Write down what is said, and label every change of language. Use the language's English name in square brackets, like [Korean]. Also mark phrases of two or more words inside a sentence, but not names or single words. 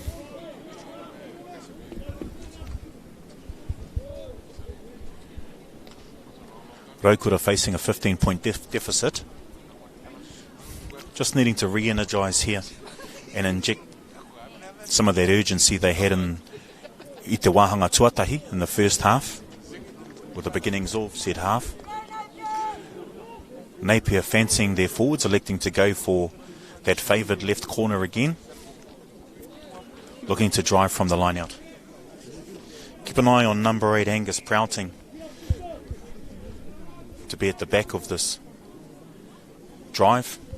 [English] Rotorua facing a 15-point deficit. Just needing to re-energise here and inject some of that urgency they had in [Māori] I te wāhanga tuatahi [English] in the first half, with the beginnings of said half. Napier fancying their forwards, electing to go for that favoured left corner again, looking to drive from the line out. Keep an eye on number 8 Angus Prouting to be at the back of this drive.